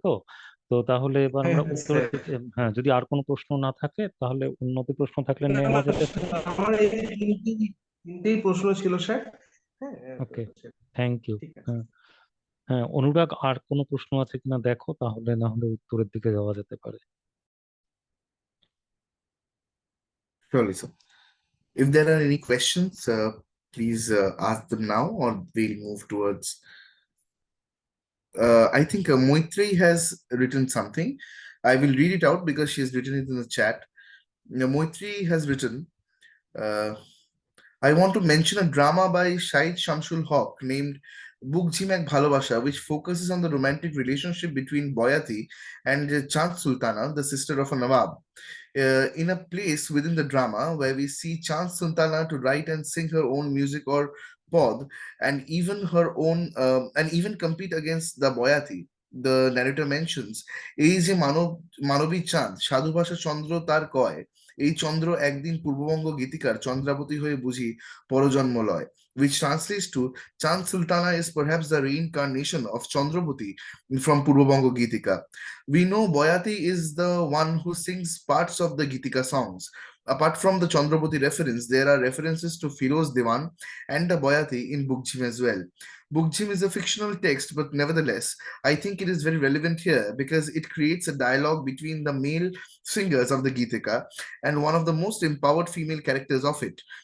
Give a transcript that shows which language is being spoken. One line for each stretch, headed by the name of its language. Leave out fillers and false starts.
Bangla: তো তো তাহলে এবার আমরা উত্তরের দিকে, হ্যাঁ, যদি আর কোনো প্রশ্ন না থাকে তাহলে উন্নতি প্রশ্ন থাকলে নেওয়া যেতে পারে। আমার এই তিনটেই প্রশ্ন ছিল স্যার। হ্যাঁ,
English: Okay, thank you.
Bangla: হ্যাঁ হ্যাঁ, অনুরাগ আর কোনো প্রশ্ন আছে কিনা দেখো, তাহলে না হলে উত্তরের দিকে যাওয়া যেতে পারে।
English: Surely, sir. If there are any questions, please ask them now, or we'll move towards. I think Moitri has written something. I will read it out because she has written it in the chat. Moitri has written, I want to mention a drama by Shahid Shamsul Haq named Bukjim Ek Bhalobasha, which focuses on the romantic relationship between Boyati and Chand Sultana, the sister of a Nawab. In a place within the drama where we see Chand Sultana to write and sing her own music or pod, and even her own and even compete against the Boyati. the narrator mentions,
Bangla: এই যে মানবী চাঁদ সাধু ভাষা চন্দ্র তার কয়, এই চন্দ্র একদিন পূর্ববঙ্গ গীতিকার চন্দ্রাবতী হয়ে বুঝি পরজন্ম লয়,
English: which translates to Chand Sultana is perhaps the reincarnation of Chandrabati from Purvabanga Gitika. We know Boyati is the one who sings parts of the Gitika songs. Apart from the Chandrabati reference, there are references to Firoz Diwan and the Boyati in Bukjim as well. Bukjim is a fictional text, but nevertheless, I think it is very relevant here because it creates a dialogue between the male singers of the Gitika and one of the most empowered female characters of it.